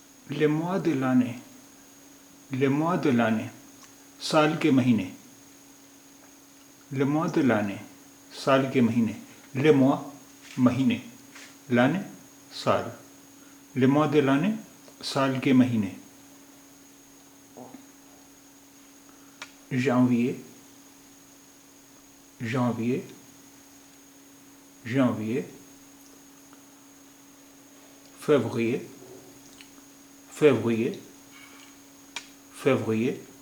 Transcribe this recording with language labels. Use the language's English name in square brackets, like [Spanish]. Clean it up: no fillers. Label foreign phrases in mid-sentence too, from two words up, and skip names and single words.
[French] les mois de l'année, les mois de l'année, [Urdu] سال کے مہینے. [French] les mois de l'année, [Urdu] سال کے مہینے. [French] les mois مہینے, l'année سال. les mois de l'année, [Urdu] سال کے مہینے. [French] janvier, janvier, janvier. février, février, février.